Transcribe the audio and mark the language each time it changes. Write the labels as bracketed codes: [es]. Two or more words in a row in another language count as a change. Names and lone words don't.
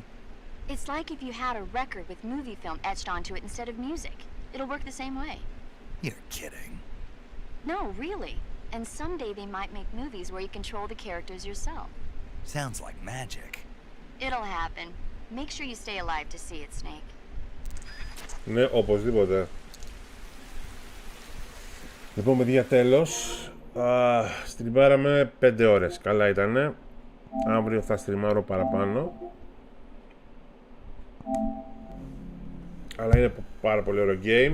[en] It's like if you had a record with movie film etched onto it instead of music. It'll work the same way. You're kidding. No, really. And someday they might make movies where you control the characters yourself. Sounds like magic. It'll happen. Make sure you stay alive to see it, Snake. [el] Ναι, οπωσδήποτε. Λοιπόν, παιδιά, τέλος. Στριμάραμε 5 ώρες. Καλά ήτανε. Αύριο θα στριμάρω παραπάνω. Αλλά είναι πάρα πολύ ωραίο game.